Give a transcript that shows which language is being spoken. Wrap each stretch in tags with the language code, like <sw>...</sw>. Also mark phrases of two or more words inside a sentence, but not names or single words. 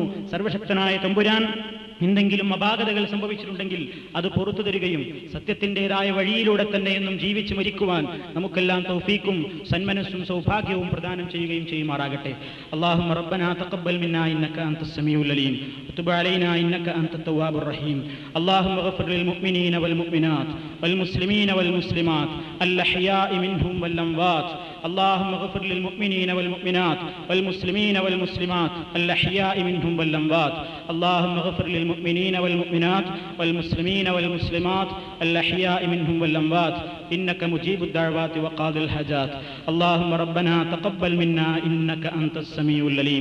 <ml>സർവശക്തനായ തമ്പുരാൻ എന്തെങ്കിലും അപാകതകൾ സംഭവിച്ചിട്ടുണ്ടെങ്കിൽ അത് പുറത്തു തരികയും സത്യത്തിൻ്റെതായ വഴിയിലൂടെ തന്നെ എന്നും ജീവിച്ചു മരിക്കുവാൻ നമുക്കെല്ലാം തൗഫീക്കും സന്മനസ്സും സൗഭാഗ്യവും പ്രദാനം ചെയ്യുകയും ചെയ്യുമാറാകട്ടെ.</ml> <ar>اللهم ربنا تقبل منا إنك أنت السميع العليم وتب علينا إنك أنت التواب الرحيم. اللهم اغفر للمؤمنين والمؤمنات والمسلمين والمسلمات الأحياء منهم والأموات. اللهم اغفر للمؤمنين والمؤمنات والمسلمين والمسلمات الأحياء منهم والأموات. اللهم اغفر للمؤمنين والمؤمنات والمسلمين والمسلمات الأحياء منهم والأموات إنك مجيب الدعوات وقاضي الحاجات. اللهم ربنا تقبل منا إنك أنت السميع العليم.</ar>